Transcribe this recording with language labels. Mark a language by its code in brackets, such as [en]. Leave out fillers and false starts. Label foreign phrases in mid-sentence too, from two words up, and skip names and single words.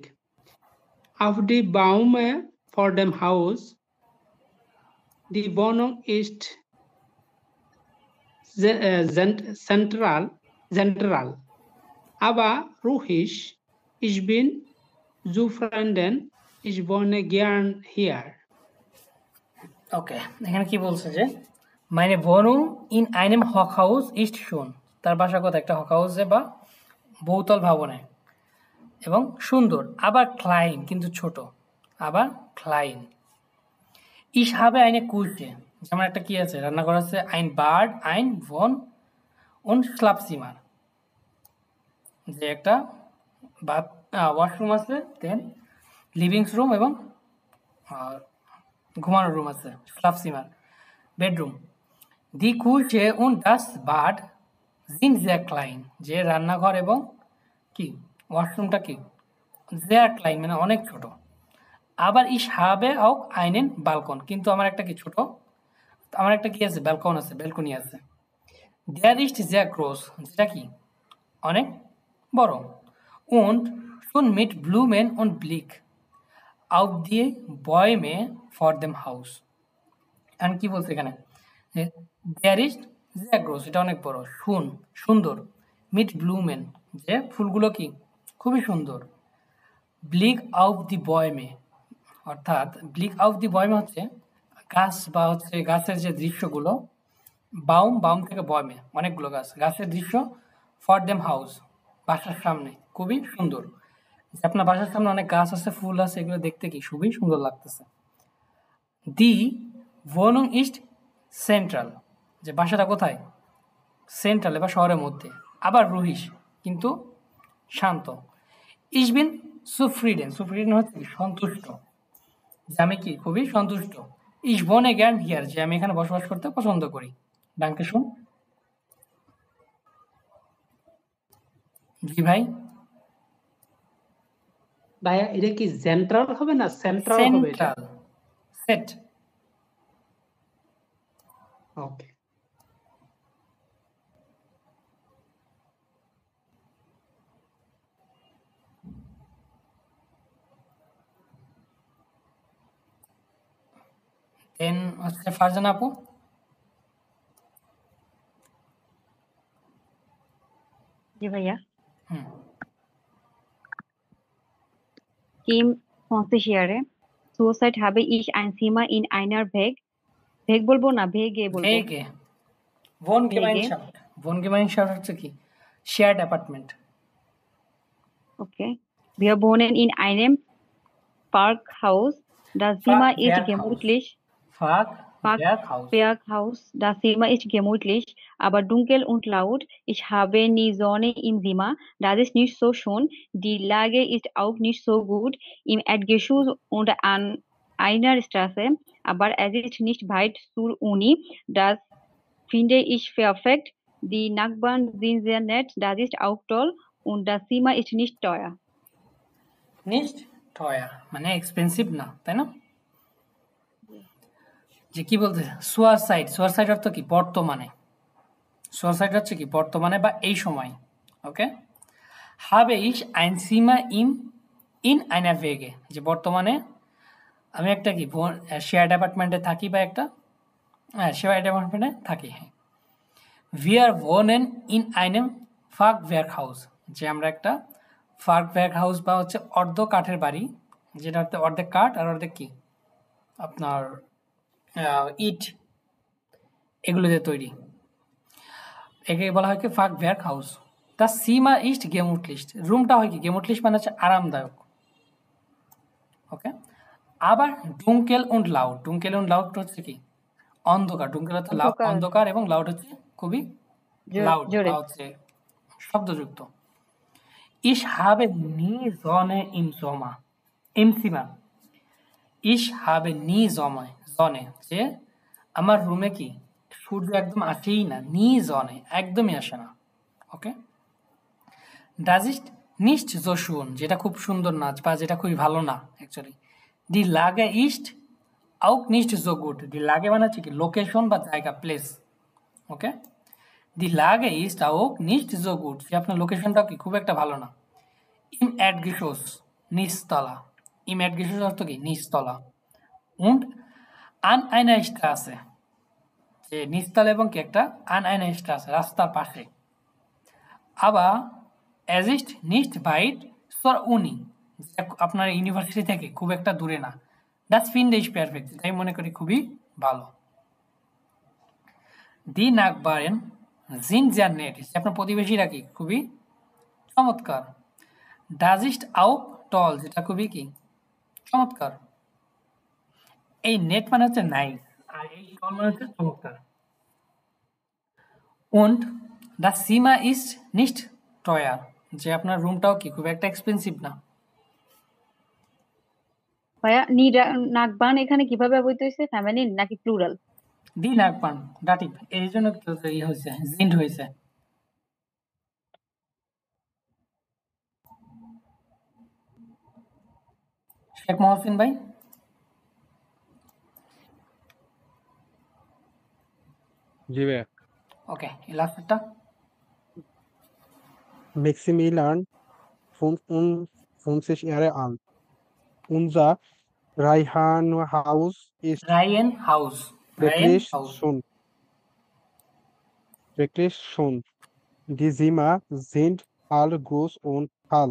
[de] Auf die Bäume vor dem Haus. Die Wohnung ist zentral, aber ruhig. Ich bin zufrieden. Ich wohne gern hier. [bn] ওকে, এখানে কি বলছে যে [de] meine Wohnung in einem Hochhaus ist schon, [bn] তার বাসা কোথায়? একটা হকহাউসে বা বহুতল ভবনে, এবং সুন্দর, আবার ক্লাইন কিন্তু ছোট, আবার ক্লাইন। [de] Ich habe eine Küche, [bn] যেমন একটা কি আছে, রান্নাঘর আছে, [de] ein Bad, ein Wohn und Schlafzimmer, [bn] যে একটা ওয়াশরুম আছে, [en] then livings room [bn] এবং ঘুমানোর রুম আছে, Schlafzimmer, বেডরুম। [de] Die Küche und das Bad sind sehr klein, [bn] যে রান্নাঘর এবং কি ওয়াশরুমটা কি [de] sehr klein [bn] মানে অনেক ছোট। [de] আবার ich habe auch einen Balkon, [bn] কিন্তু আমার একটা কি ছোট, আমার একটা কি আছে, ব্যালকন আছে, ব্যালকনি আছে। [de] Der ist sehr groß, [bn] যেটা কি অনেক বড়। [de] Und schon mit Blumen und Blick auf die Bäume vor dem Haus। [bn] আর কি বলছে এখানে, [de] Der ist sehr groß, [bn] এটা অনেক বড়, সুন্দর, [de] mit Blumen, [bn] যে ফুলগুলো কি খুবই সুন্দর, [de] Blick auf die Bäume, [bn] অর্থাৎ [de] Blick auf die Bäume [bn] হচ্ছে গাছ বা হচ্ছে গাছের যে দৃশ্যগুলো, বাউম থেকে বয়মে অনেকগুলো গাছ, গাছের দৃশ্য, [de] vor dem Haus [bn] বাসার সামনে, খুবই সুন্দর, যে আপনার বাসার সামনে অনেক গাছ আছে, ফুল আছে, এগুলো দেখতে কি খুবই সুন্দর লাগতেছে। [de] Die Wohnung ist zentral, [bn] যে বাসাটা কোথায়, সেন্ট্রালে বা শহরের মধ্যে, আবার রুহিস কিন্তু শান্ত। [de] Ich bin zufrieden [bn] হচ্ছে কি সন্তুষ্ট, যে আমি কি খুবই সন্তুষ্ট। [de] Ich wohne gern hier, [bn] যে আমি এখানে বসবাস করতে পছন্দ করি। [de] Danke schön. [bn] জি ভাই, ভাইয়া এটা কি সেন্ট্রাল হবে না সেন্ট্রাল হবে? এটা সেন্ট্রাল, সেট। ওকে। দেন হচ্ছে ফারজানা আপু। জি ভাইয়া। হুম, [de] Kim 20 Jahre. Zurzeit habe ich ein Zimmer in einer Weg [bn] বলবো না, ভেগে বলবো। [de] WG, Wohngemeinschaft [bn] হচ্ছে কি [en] shared apartment. [de] Okay. Wir wohnen in einem Parkhaus. Das Zimmer ist Fachwerkhaus. gemütlich. Fachwerkhaus. Parkhaus. Das Zimmer ist gemütlich, aber dunkel und laut. Ich habe nie Sonne im Zimmer. Das ist nicht so schön. Die Lage ist auch nicht so gut. Im Erdgeschoss und an einer Straße, aber es ist nicht weit zur Uni. Das finde ich perfekt. Die Nachbarn sind sehr nett. Das ist auch toll. Und das Zimmer ist nicht teuer. Nicht teuer, [bn] মানে এক্সপেন্সিভ না, তাই না? যে কি বলতে সুয়ারসাইড অর্থ কি? বর্তমানে। সুয়ারসাইড হচ্ছে কি? বর্তমানে বা এই সময়। ওকে, [de] habe ich ein Zimmer in einer WG, [bn] যে বর্তমানে আমি একটা কি [en] shared apartment [bn] থাকি বা একটা [en] shared apartment [bn] থাকি। হ্যাঁ, [de] wir wohnen in einem Fachwerkhaus, [bn] যে আমরা একটা ফার্কওয়ার্কহাউস বা হচ্ছে অর্ধ কাঠের বাড়ি, যেটা হচ্ছে অর্ধেক কাঠ আর অর্ধেক কি আপনার ইট, এগুলো দিয়ে তৈরি। একে বলা হয় কি ফার্কওয়ার্কহাউস। [de] Das Zimmer ist gemütlich, [bn] রুমটা হয় কি গেমুটলিস্ট মানে হচ্ছে আরামদায়ক। ওকে, আবার [de] dunkel und laut [bn] হচ্ছে কি অন্ধকার। ডুঙ্কেল হচ্ছে অন্ধকার এবং লাউড হচ্ছে খুবই লাউড বা হচ্ছে শব্দযুক্ত। [de] Ich habe nie Sonne im Zimmer. Ich habe nie Sonne, [bn] যে আমার রুমে কি সূর্য একদম আসেই না, [de] nie Sonne [bn] একদমই আসে না। ওকে, [de] das ist nicht so schön, [bn] যেটা খুব সুন্দর না বা যেটা খুবই ভালো না অ্যাকচুয়ালি। [de] Die Lage ist auch nicht so gut. Die Lage [bn] মানে হচ্ছে কি লোকেশন বা জায়গা, প্লেস। ওকে, [de] Die Lage ist auch nicht so gut, [bn] যে আপনার লোকেশনটাও কি খুব একটা ভালো না। Im Erdgeschoss, নিচতলা। Im Erdgeschoss অর্থ কি নিচতলা। [de] Und an einer Straße, [bn] যে নিচতলা এবং কি একটা [de] an einer Straße, [bn] রাস্তার পাশে। [de] আবার es ist nicht weit zur Uni, [bn] আপনার ইউনিভার্সিটি থেকে খুব একটা দূরে না। [de] Das finde ich perfekt, [bn] তাই মনে করি খুবই ভালো। [de] Die Nachbarn sind sehr nett, [bn] আপনার প্রতিবেশীরা কি খুবই চমৎকার। [de] Das ist auch toll, [bn] যেটা খুবই কি চমৎকার। এই নেট মানে হচ্ছে নাইস, আর এই টল মানে হচ্ছে চমৎকার। [de] Und das Zimmer ist nicht teuer, [bn] যে আপনার রুমটাও কি খুব একটা এক্সপেন্সিভ না। ভাইয়া নাকবান এখানে কিভাবে ব্যবহৃত হয়েছে? ফ্যামিলিন নাকি প্লুরাল? [de] die Nachbarn [bn] দাটিভ, এই জন্য ই হয়েছে, জিন্ড হয়েছে। শেখ মহসিন ভাই, জি ভাইয়া। ওকে, লাস্টটা [de] Maximilian sich Jahre alt. Unser Reihenhaus ist wirklich schön. Die Zimmer sind alle groß und hell.